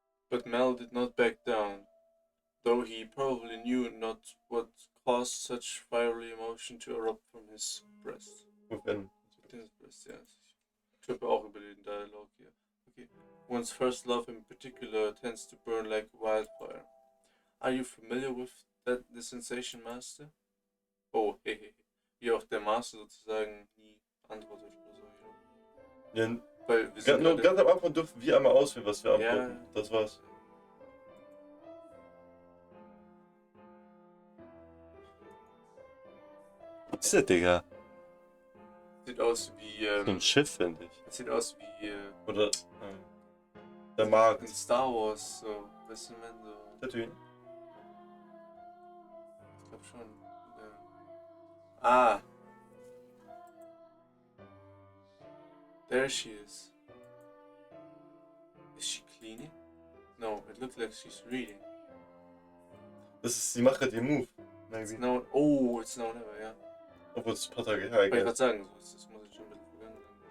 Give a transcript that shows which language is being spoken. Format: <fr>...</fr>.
<en>But Mel did not back down, though he probably knew not what caused such fiery emotion to erupt from his breast. Within his breast, yes.</en> <de>Ich trippe auch über den Dialog hier.</de> <en>Okay. One's first love in particular tends to burn like wildfire. Are you familiar with the Sensation Master? Oh, hehe.</en> <de>Wie auch der Master sozusagen nie antwortet oder so. Ja, Weil wir sind nur gerade... ganz am Anfang durften wir einmal auswählen, was wir antworten. Ja. Das war's. Was ist das, Digga? Sieht aus wie... So ein Schiff, finde ich. Sieht aus wie... Oder der Markt. in Star Wars, so. Weißt du, wenn so... Tatooine. Ich glaube schon. Ah!</de> <en>There she is. Is she cleaning? No, it looks like she's reading.</en> <de>Sie macht gerade ihren Move.</de> <en>It's now, oh, it's now never, ja.</en> <de>Obwohl es ein paar Tage her, Wollte ich gerade sagen, so, das muss jetzt schon ein bisschen vergangen sein.</de>